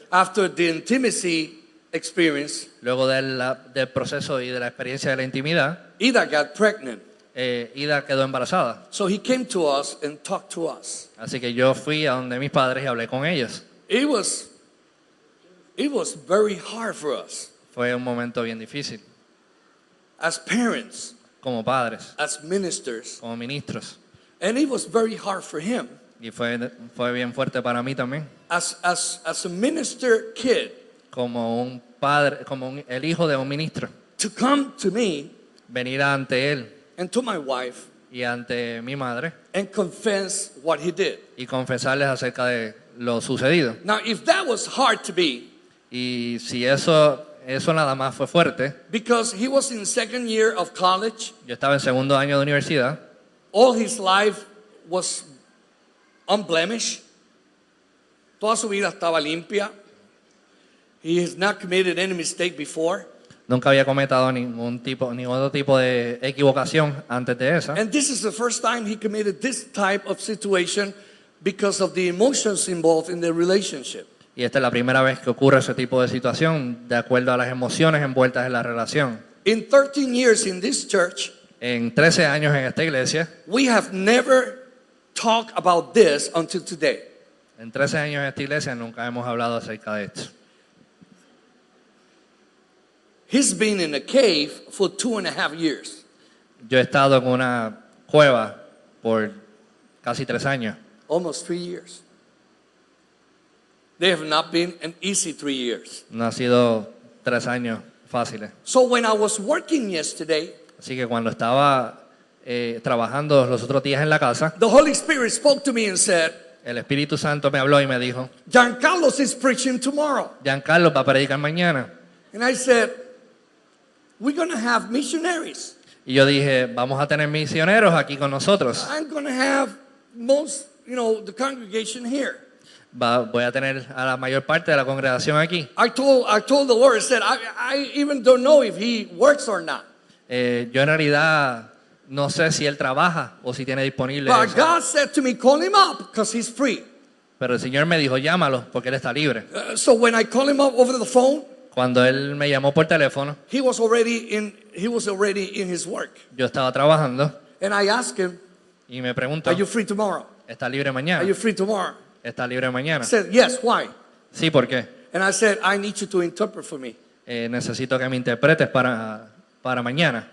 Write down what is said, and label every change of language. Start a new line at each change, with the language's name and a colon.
English: after the intimacy experience,
Spanish: luego del proceso y de la experiencia de la intimidad,
English: Ida got pregnant.
Spanish: Ida quedó embarazada.
English: So he came to us and talked to us.
Spanish: Así que yo fui a donde mis padres y hablé con ellos.
English: It was very hard for us
Spanish: Fue un momento bien difícil,
English: as parents,
Spanish: como padres,
English: as ministers,
Spanish: como ministros.
English: and it was very hard for him
Spanish: Y fue bien fuerte para mí también,
English: as a minister kid
Spanish: como un padre, el hijo de un ministro,
English: to come to me
Spanish: venir ante él
English: and to my wife
Spanish: y ante mi madre
English: and confess what he did.
Spanish: y confesarles acerca de lo sucedido.
English: Now, if that was hard to be,
Spanish: Y si eso nada más fue fuerte,
English: because he was in second year of college,
Spanish: yo estaba en segundo año de universidad,
English: all his life was unblemished.
Spanish: Toda su vida estaba limpia.
English: He has not committed any mistake before.
Spanish: nunca había cometido ni otro tipo de equivocación antes de esa.
English: And this is the first time he committed this type of situation because of the emotions involved in the relationship.
Spanish: Y esta es la primera vez que ocurre ese tipo de situación de acuerdo a las emociones envueltas en la relación.
English: In 13 years in this church,
Spanish: En 13 años en esta iglesia,
English: we have never talked about this until today.
Spanish: en 13 años en esta iglesia nunca hemos hablado acerca de esto.
English: He's been in a cave for 2.5 years.
Spanish: Yo he estado en una cueva por casi 3 años.
English: Almost 3 years. They have not been an easy 3 years.
Spanish: No ha sido 3 años fáciles.
English: So when I was working yesterday,
Spanish: Así que cuando estaba trabajando los otros días en la casa,
English: the Holy Spirit spoke to me and said,
Spanish: el Espíritu Santo me habló y me dijo,
English: Giancarlo is preaching tomorrow.
Spanish: Giancarlo va a predicar mañana.
English: And I said, we're going to have missionaries.
Spanish: Y yo dije, vamos a tener misioneros aquí con nosotros.
English: I'm going to have most, the congregation here.
Spanish: Voy a tener a la mayor parte de la congregación aquí.
English: I told the Lord, I said, I even don't know if he works or not.
Spanish: Yo en realidad no sé si él trabaja o si tiene disponible
English: But
Spanish: eso.
English: God said to me, call him up because he's free.
Spanish: Pero el Señor me dijo, llámalo porque él está libre.
English: So when I call him up over the phone,
Spanish: Cuando él me llamó por teléfono,
English: he was already in his work.
Spanish: yo estaba trabajando
English: And I asked him,
Spanish: y me preguntó,
English: are you free tomorrow?
Spanish: ¿está libre
English: Are
Spanish: mañana?
English: you free tomorrow?
Spanish: ¿Está libre
English: I
Spanish: mañana?
English: said, yes, why?
Spanish: Sí, ¿por qué?
English: And I said, I need you to interpret for me.
Spanish: Necesito que me interpretes para mañana.